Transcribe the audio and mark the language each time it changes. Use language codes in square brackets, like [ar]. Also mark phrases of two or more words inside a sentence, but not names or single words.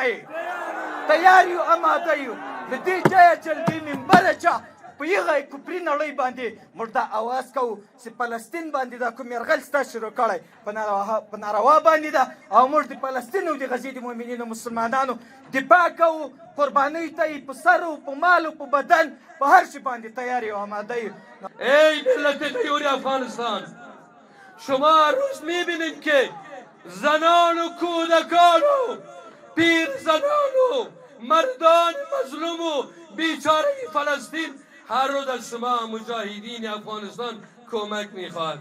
[ps] یې تیار یو اماده یو له دې ځایه چې له دې منبره چې په هغه کفري نړۍ باندې موږ دا اواز کوو چې فلسطین باندې دا کوم یرغل ستا شروع کړی په ناروا باندې ده او موږ د فلسطین او د غزې د مؤمنینو مسلمانانو دفاع کوو قربانۍ ته یې په سر او په مال او په بدن په هر شي باندې تیار یو اماده یو [fa] ای ملت غیور افغانستان شما هر روز میبینید که زنان و کودکان و پیر زنان و مردان مظلوم و بیچاره فلسطین هر روز از شما مجاهدین افغانستان کمک میخواد.